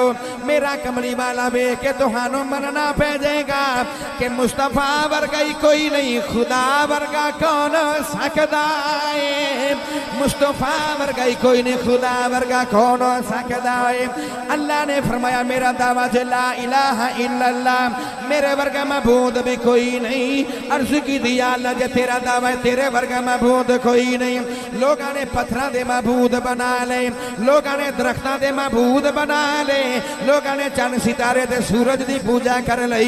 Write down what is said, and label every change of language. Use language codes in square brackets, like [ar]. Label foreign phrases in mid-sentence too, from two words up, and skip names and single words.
[pa] میرا کملی والا وے کے تہانوں مننا پے جائےگا کہ مصطفیٰ ورگا ہی کوئی نہیں، خدا ورگا کون سکدا ہے. مصطفیٰ ورگا ہی کوئی نہیں، خدا ورگا کون سکدا ہے. اللہ نے فرمایا میرا دعویٰ جے [ar] لا إله إلا الله, [pa] میرے ورگا معبود بھی کوئی نہیں. عرض کی دیا اللہ جے تیرا دعویٰ ہے تیرے ورگا معبود کوئی نہیں. لوگوں نے پتھروں دے معبود بنا لے، لوگوں نے درختاں دے معبود بنا لے، لوگوں نے چند ستارے دے سورج دی پوجا کر لئی.